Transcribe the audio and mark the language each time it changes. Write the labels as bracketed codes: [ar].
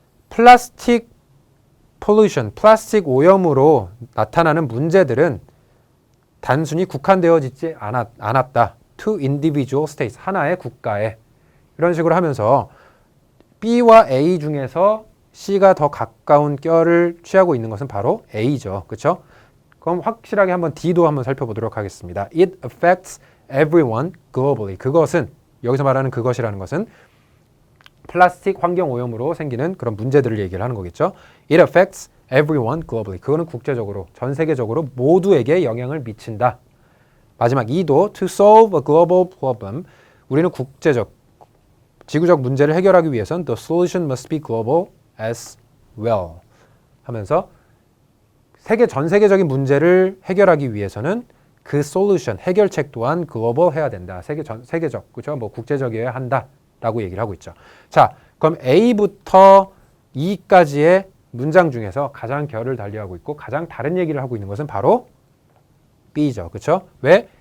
[ko] 플라스틱 pollution, 플라스틱 오염으로 나타나는 문제들은 단순히 국한되어지지 않았다. [en] To individual states, [ko] 하나의 국가에. 이런 식으로 하면서 B와 A 중에서 C가 더 가까운 결을 취하고 있는 것은 바로 A죠. 그렇죠? 그럼 확실하게 한번 D도 한번 살펴보도록 하겠습니다. [en] It affects everyone globally. [ko] 그것은, 여기서 말하는 그것이라는 것은 플라스틱 환경 오염으로 생기는 그런 문제들을 얘기를 하는 거겠죠. [en] It affects everyone globally. [ko] 그거는 국제적으로, 전 세계적으로 모두에게 영향을 미친다. 마지막 2도 [en] to solve a global problem. [ko] 우리는 국제적, 지구적 문제를 해결하기 위해선 [en] the solution must be global as well. [ko] 하면서 전 세계적인 문제를 해결하기 위해서는 그 solution, 해결책 또한 global 해야 된다. 세계적, 그렇죠? 뭐 국제적이어야 한다라고 얘기를 하고 있죠. 자, 그럼 A부터 E까지의 문장 중에서 가장 결을 달리하고 있고 가장 다른 얘기를 하고 있는 것은 바로 B죠. 그렇죠? 왜?